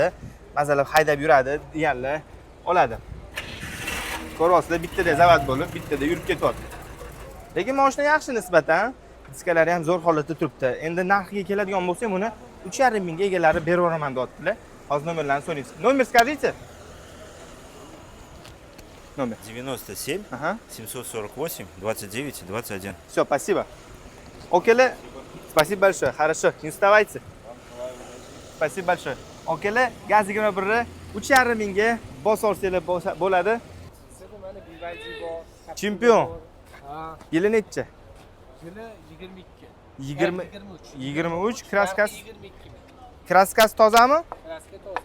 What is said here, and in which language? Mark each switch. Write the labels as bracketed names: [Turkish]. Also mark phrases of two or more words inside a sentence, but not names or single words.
[Uzbek] Masalan, haydab yuradi deganlar oladi. Ko'ryapsizlar, bittada zavod bo'lib, bittada yurib ketyapti. Lekin mashina yaxshi nisbatan. Diskalari ham zo'r holatda turibdi. Endi narxiga keladigan bo'lsak, buni 3,5 mingga egalari berib yuboraman deyaptilar. Hozir nomerlarni so'raymiz. [Russian] Nomer скажите. Номер. 97 748 29 21. Все, спасибо. Окей, спасибо большое. Хорошо, не вставайте. Спасибо большое. Окей, [Uzbek] gaz 21 3,5 mingga bosolsanglar bo'ladi. Chempion. Ha, Yili necha? yili 22. 23 kraskasi. 22 ming. Kraskasi tozami? Kraska toza.